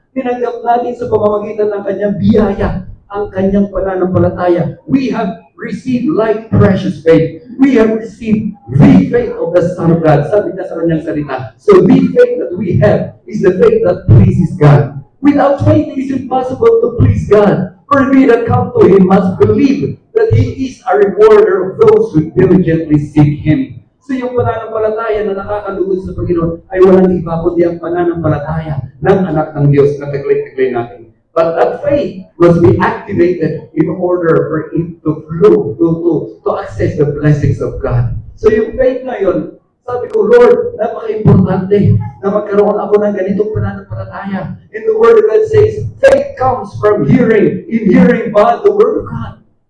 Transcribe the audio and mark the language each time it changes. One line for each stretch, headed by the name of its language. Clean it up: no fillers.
Filipino: Tinanggap natin sa pamamagitan ng kanyang biyaya, ang kanyang pananampalataya.
English: We have received like precious faith. We have received the faith of the Son of God.
Filipino: Sabi niya sa kanyang salita.
English: So the faith that we have is the faith that pleases God. Without faith, it is impossible to please God. For we that come to Him must believe that He is a rewarder of those who diligently seek Him.
Filipino: So yung pananampalataya na nakakalugod sa Panginoon ay walang iba kundi ang pananampalataya ng anak ng Diyos na taglay-taglay natin.
English: But that faith must be activated in order for it to flow, to access the blessings of God. So yung faith na yun,
Filipino: sabi ko, Lord, napaka-importante na magkaroon ako ng ganitong pananampalataya.
English: And the Word of God says, faith comes from hearing, in hearing by the Word of God.